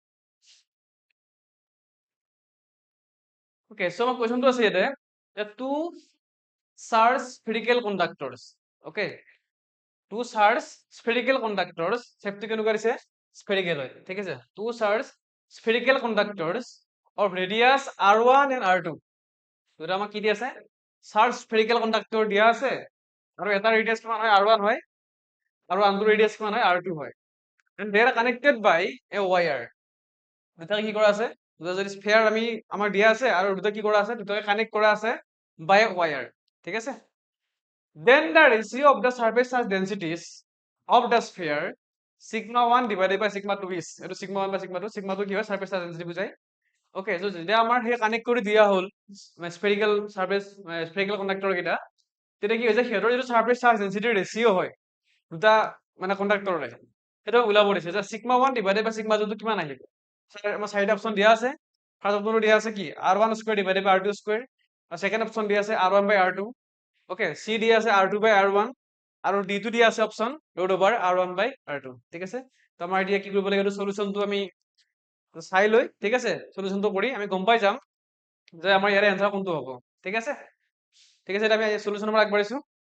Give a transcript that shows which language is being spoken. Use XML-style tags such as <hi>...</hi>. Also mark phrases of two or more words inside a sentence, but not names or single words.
<en>okay so</en> <as>মই কোৱেশ্চনটো আছে ইয়াতে</as> <en>two charge spherical conductors</en> <as>ওকে</as> <en>two charge spherical conductors</en> <as>শেপটো কেনেকুৱা দিছে স্ফেৰিকেল হয় ঠিক আছে</as> <en>two charge spherical conductors of radius R1 and R2</en> <as>দুটা আমাক কি দি আছে</as> <en>charge spherical conductor</en> <as>দিয়া আছে আৰু এটা ৰেডিয়াছ কিমান হয় R1 হয় আৰু আনটো ৰেডিয়াছ কিমান হয় R2 হয়</as> <en>and they are connected by a wire</en> <as>দুটা কি কৰা আছে দুটা যদি স্ফিয়াৰ আমি আমাৰ দিয়া আছে আৰু দুটা কি কৰা আছে দুটাকে কানেক্ট কৰা আছে</as> <en>by a wire</en> <as>ঠিক আছে</as> <en>then the ratio of the surface charge densities of the sphere sigma 1 divided by sigma 2 is</en> <as>এটো</as> <en>sigma 1 by sigma 2</en> <as>কি হয়</as> <en>surface charge density</en> <as>বুজাই</as> <en>okay so</en> <as>যেতিয়া আমাৰ হে কানেক্ট কৰি দিয়া হ'ল</as> <en>spherical surface spherical conductor</en> <as>কেইটা তেতিয়া কি হৈছে হেতৰ যেটো</as> <en>surface charge density ratio</en> <as>হয় দুটা মানে কণ্ডাক্টৰৰে এটা ওলাব দিছে যে</as> <en>sigma 1 divided by sigma 2</en> <as>টো কিমান আহিব আমাৰ চাৰিটা অপচন দিয়া আছে</as> <en>first optionটো</en> <as>দিয়া আছে কি</as> <en>R1 square divided by R2 square</en> <as>আৰু</as> <en>second option</en> <as>দিয়া আছে</as> <en>R1 by R2 okay C</en> <as>দিয়া আছে</as> <en>R2 by R1</en> <as>আৰু ডি টো দিয়া আছে</as> <en>option root over R1 by R2</en> <as>ঠিক আছে তো আমাৰ এতিয়া কি কৰিব লাগে সলিউশনটো আমি চাই লৈ ঠিক আছে সলিউশনটো কৰি আমি গম পাই যাম যে আমাৰ ইয়াৰে এনসাৰ কোনটো হ'ব ঠিক আছে এটা আমি সলিউশনৰ পৰা আগবাঢ়িছো</as>